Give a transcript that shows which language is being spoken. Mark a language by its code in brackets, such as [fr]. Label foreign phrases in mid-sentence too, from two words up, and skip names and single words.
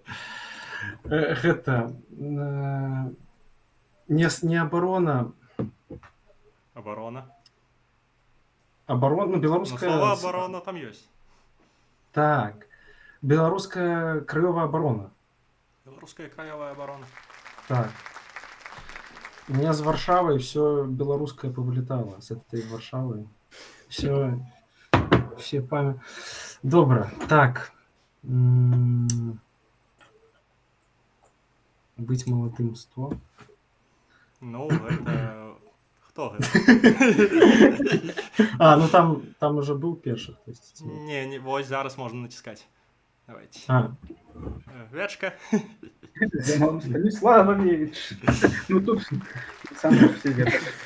[be] Гэта не оборона, Абарона. ну, Ну, беларуская... слова абарона там ёсць. Так, беларуская краёвая оборона. Беларуская краёвая абарона. Так. [ru] У меня с Варшавой все белорусское повылетало, с этой Варшавы. Все память. Добро. Так. Быть молодым 100. [be] Ну, гэта... Хто гэта? Ну там уже был першых, то есть. Не, вось зараз можна націскаць. [ru] Давайте. Вячка. [be] Зимон Станиславович. Ну тут сам же все ведают.